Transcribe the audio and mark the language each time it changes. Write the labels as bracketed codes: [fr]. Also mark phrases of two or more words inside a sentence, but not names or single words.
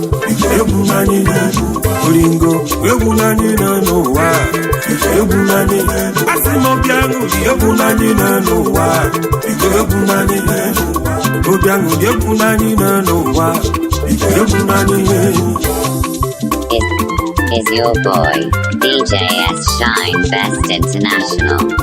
[ig] Ike egwu na anyị na-enu ụwa. Oringo egwu na anyị na-enu ụwa. Ike egwu na anyị na-enu ụwa. Asị m obi aṅụrị egwu na anyị na-enu ụwa. Egwu na n'ihe. Obi aṅụrị egwu na anyị nọ n'ụwa. Egwu na n'ihe. [en] Is, is your boy, D J S S Shine Best International?